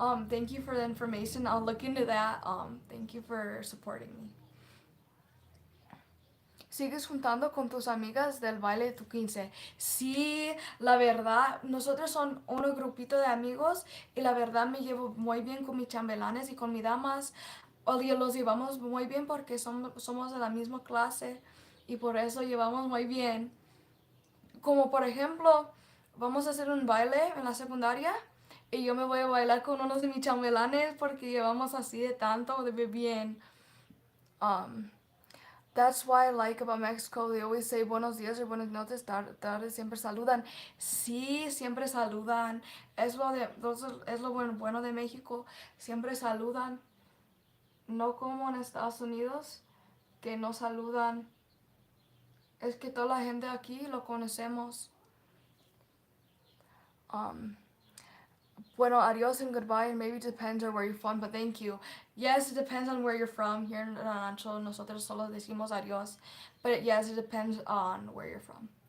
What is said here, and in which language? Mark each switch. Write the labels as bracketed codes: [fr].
[en] Thank you for the information. I'll look into that. Thank you for supporting me. [es] ¿Sigues juntando con tus amigas del baile de tu 15? Sí, la verdad, nosotros son un grupito de amigos y la verdad me llevo muy bien con mis chambelanes y con mis damas. Los llevamos muy bien porque somos de la misma clase y por eso llevamos muy bien. Como por ejemplo, vamos a hacer un baile en la secundaria Y yo me voy a bailar con unos de mis chambelanes porque llevamos así de tanto, de bien. [en] Um, that's why I like about Mexico. They always say [es] buenos días or buenas noches, tarde, siempre saludan. Sí, siempre saludan. Es lo bueno de México. Siempre saludan. No como en Estados Unidos, que no saludan. Es que toda la gente aquí lo conocemos. [en] Um, [es] Bueno, adios [en] and goodbye, and maybe depends on where you're from, but thank you. Yes, it depends on where you're from. Here in Rancho, [es] nosotros solo decimos adios, [en] but yes, it depends on where you're from.